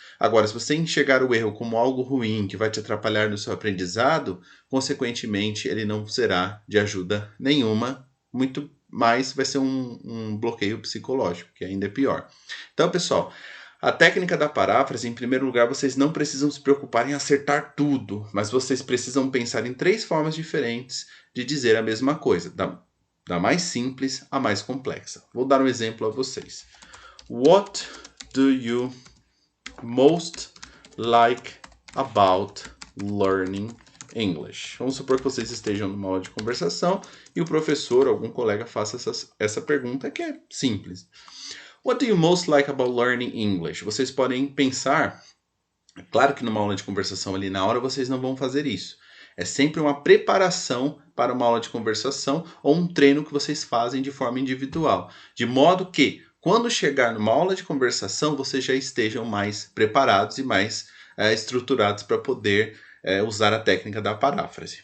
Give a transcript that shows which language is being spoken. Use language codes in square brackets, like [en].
[pt] Agora, se você enxergar o erro como algo ruim que vai te atrapalhar no seu aprendizado, consequentemente ele não será de ajuda nenhuma, muito mais vai ser um bloqueio psicológico, que ainda é pior. Então, pessoal, a técnica da paráfrase, em primeiro lugar, vocês não precisam se preocupar em acertar tudo, mas vocês precisam pensar em 3 formas diferentes de dizer a mesma coisa, da mais simples à mais complexa. Vou dar um exemplo a vocês. [en] What do you most like about learning English? [pt] Vamos supor que vocês estejam numa aula de conversação e o professor ou algum colega faça essa pergunta que é simples. [en] What do you most like about learning English? [pt] Vocês podem pensar, é claro que numa aula de conversação ali na hora vocês não vão fazer isso. É sempre uma preparação para uma aula de conversação ou um treino que vocês fazem de forma individual. De modo que, quando chegar numa aula de conversação, vocês já estejam mais preparados e mais estruturados para poder usar a técnica da paráfrase.